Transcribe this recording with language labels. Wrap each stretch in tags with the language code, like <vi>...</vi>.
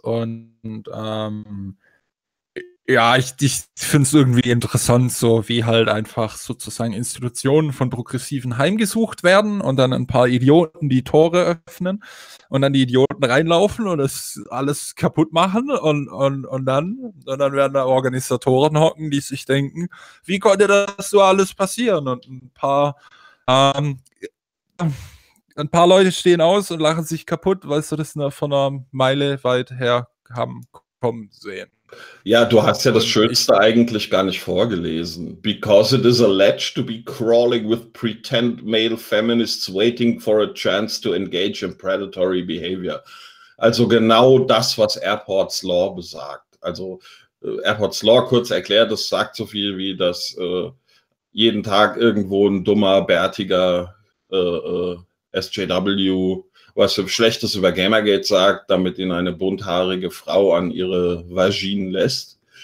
<de>Und ich finde es irgendwie interessant, so wie halt einfach sozusagen Institutionen von Progressiven heimgesucht werden und dann ein paar Idioten die Tore öffnen und dann die Idioten reinlaufen und das alles kaputt machen und dann werden da Organisatoren hocken, die sich denken, wie konnte das so alles passieren? Und ein paar Leute stehen aus und lachen sich kaputt, weil sie das von einer Meile weit her haben kommen sehen. Ja, du hast ja das Schönste eigentlich gar nicht vorgelesen.</de> <en>Because it is alleged to be crawling with pretend male feminists waiting for a chance to engage in predatory behavior.</en> <de>Also genau das, was Airports Law besagt. Also Airports Law, kurz erklärt, das sagt so viel wie, dass jeden Tag irgendwo ein dummer, bärtiger SJW was Schlechtes über Gamergate sagt, damit ihn eine bunthaarige Frau an ihre Vagine lässt.</de>